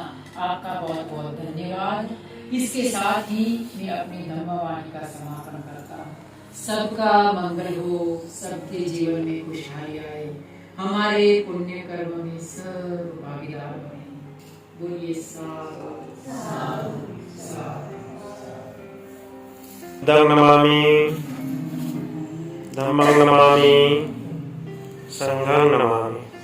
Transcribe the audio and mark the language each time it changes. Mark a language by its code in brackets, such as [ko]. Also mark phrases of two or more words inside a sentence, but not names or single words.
[hi] आपका बहुत बहुत धन्यवाद। इसके साथ ही मैं अपनी धम्मवाणी का समापन करता हूँ। सबका मंगल हो, सबके जीवन में खुशहाली आए, हमारे पुण्य कर्म में सब भागीदार बने। बोलिए साधु साधु साधु। [pi] बुद्धं नमामि, धम्मं नमामि, संघं नमामि।